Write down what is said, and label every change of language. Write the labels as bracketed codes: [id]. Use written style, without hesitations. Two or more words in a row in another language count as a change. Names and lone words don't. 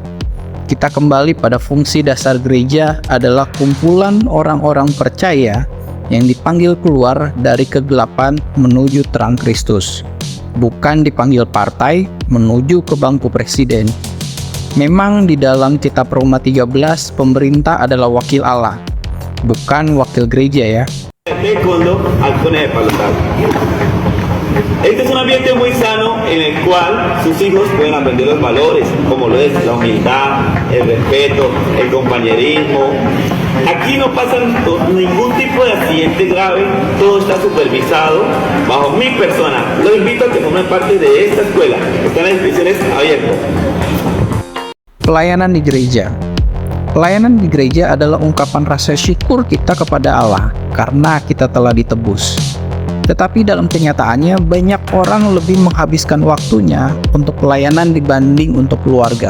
[id] Kita kembali pada fungsi dasar gereja adalah kumpulan orang-orang percaya yang dipanggil keluar dari kegelapan menuju terang Kristus. Bukan dipanggil partai menuju ke bangku presiden. Memang di dalam kitab Roma 13, pemerintah adalah wakil Allah, bukan wakil gereja ya. [es] Este es un ambiente muy sano en el cual sus hijos pueden aprender los valores, como lo es la humildad, el respeto, el compañerismo. Aquí no pasa ningún tipo de accidente grave, todo está supervisado bajo mi persona. Los invito a que formen parte de esta escuela, están las inscripciones abiertas. [id] Pelayanan di gereja. Pelayanan di gereja adalah ungkapan rasa syukur kita kepada Allah karena kita telah ditebus. Tetapi dalam kenyataannya banyak orang lebih menghabiskan waktunya untuk pelayanan dibanding untuk keluarga.